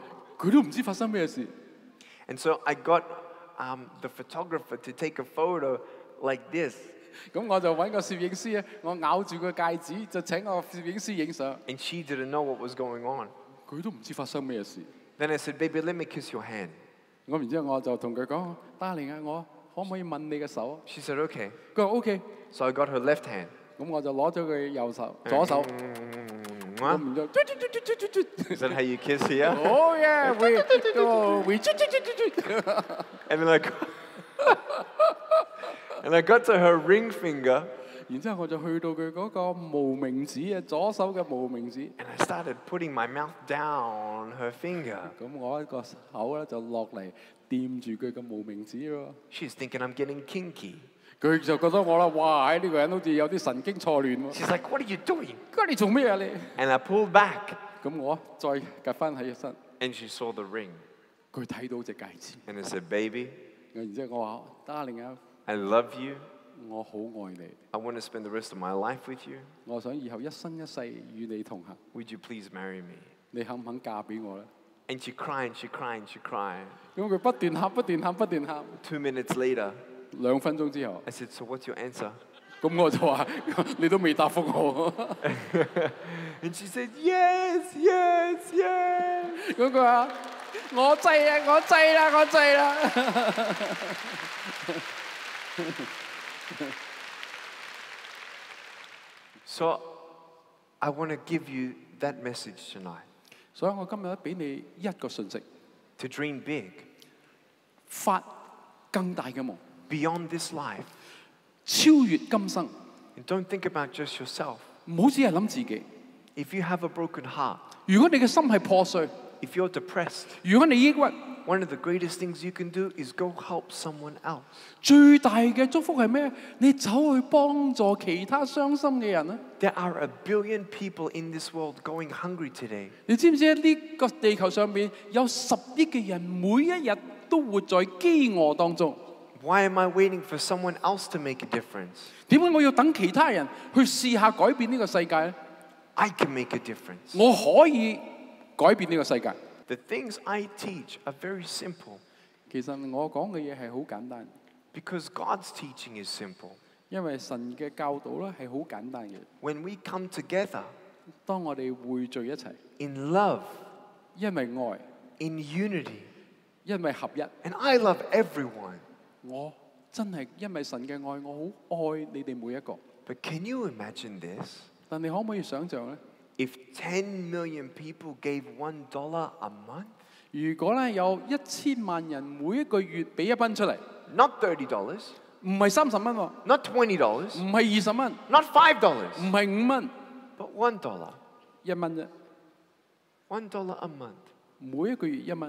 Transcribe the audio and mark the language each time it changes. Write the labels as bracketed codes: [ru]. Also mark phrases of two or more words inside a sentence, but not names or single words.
[yue] 佢都唔知發生咩事。 [en] And so I got the photographer to take a photo like this. [yue] 咁我就揾個攝影師咧，我咬住個戒指，就請個攝影師影相。 [en] And she didn't know what was going on. [yue] 佢都唔知發生咩事。 [en] Then I said, baby, let me kiss your hand. [yue] 咁然之後我就同佢講 ，Darling 啊，我可唔可以吻你嘅手？ [en] She said, okay. [yue] 佢話 OK。 [en] So I got her left hand. [yue] 咁我就攞咗佢左手。咁然之後 [en] Is that how you kiss here? Oh yeah, we And then and I got to her ring finger. [yue] 然之後我就去到佢嗰個無名指啊，左手嘅無名指。 [en] And I started putting my mouth down her finger. [yue] 咁我一個口咧就落嚟掂住佢嘅無名指喎。 [en] She's thinking I'm getting kinky. [yue] 佢就覺得我啦，哇！呢個人好似有啲神經錯亂喎。 [en] She's like, what are you doing? [yue] 佢話你做咩啊你？ [en] And I pulled back. [yue] 咁我再夾翻起身， [en] And she saw the ring. [yue] 佢睇到隻戒指。 [en] And I said, baby, [yue] 然之後我話：Darling啊， [en] I love you. [yue] 我好愛你， [en] I want to spend the rest of my life with you. [yue] 我想以後一生一世與你同行。 [en] Would you please marry me? [yue] 你肯唔肯嫁俾我咧？ [en] And she cried, she cried, she cried. [yue] 咁佢不斷喊，不斷喊，不斷喊。 [en] 2 minutes later, [yue] 2 分鐘之後， [en] I said, so what's your answer? [yue] 咁我就話：你都未答覆我。 [en] And she said, yes, yes, yes. [yue] 咁佢話：我制啊，我制啦，我制啦。 [en] So I want to give you that message tonight. [yue] 所以我今日俾你一個訊息， [en] to dream big, [yue] 發更大嘅夢， [en] beyond this life. [yue] 超越今生， [en] And don't think about just yourself. [yue] 唔好只係諗自己。 [en] If you have a broken heart, [yue] 如果你嘅心係破碎， [en] if you're depressed, [yue] 如果你抑鬱， [en] one of the greatest things you can do is go help someone else. [yue] 最大嘅祝福係咩？你走去幫助其他傷心嘅人啊！ [en] There are 1 billion people in this world going hungry today. [yue] 你知唔知呢個地球上邊有10億嘅人，每一日都活在飢餓當中？ [en] Why am I waiting for someone else to make a difference? [yue] 點解我要等其他人去試下改變呢個世界咧？ [en] I can make a difference. [yue] 我可以改變呢個世界。 [en] The things I teach are very simple [yue] 其實我講嘅嘢係好簡單， [en] because God's teaching is simple. [yue] 因為神嘅教導咧係好簡單嘅。 [en] When we come together [yue] 當我哋匯聚一齊， [en] in love, [yue] 因為愛， [en] in unity, [yue] 因為合一， [en] and I love everyone. [yue] 我真係因為神嘅愛，我好愛你哋每一個。 [en] But can you imagine this? [yue] 但你可唔可以想像咧？ [en] If 10 million people gave $1 a month, [yue] 如果咧有1000萬人每一個月俾1蚊出嚟， [en] not $30, [yue] 唔係30蚊喎， [en] not $20, [yue] 唔係20蚊， [en] not $5, [yue] 唔係5蚊， [en] but $1. [yue] 1蚊啫， [en] $1 a month. [yue] 每一個月1蚊，